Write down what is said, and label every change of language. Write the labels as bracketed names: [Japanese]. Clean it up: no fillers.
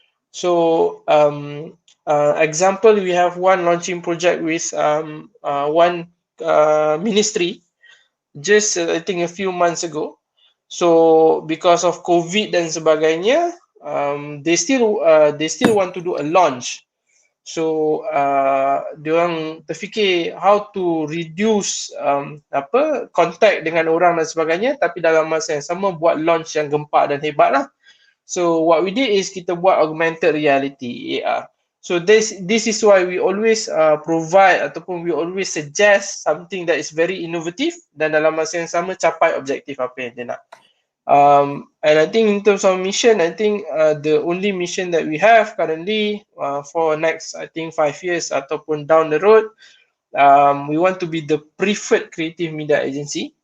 [English] So example, we have one launching project with one ministry just I think a few months ago. So because of COVID [Malay] dan sebagainya, [English] they still want to do a launch. [Malay] So diorang terfikir [English] how to reduce contact [Malay] dengan orang dan sebagainya, tapi dalam masa yang sama buat launch yang gempak dan hebat lah. [English] So what we did is [Malay] kita buat [English] augmented reality, AR. So this is why we always provide ataupun we always suggest something that is very innovative [Malay] dan dalam masa yang sama capai objektif apa yang dia nak. [English] And I think in terms of mission, I think the only mission that we have currently for next I think 5 years ataupun down the road, we want to be the preferred creative media agency.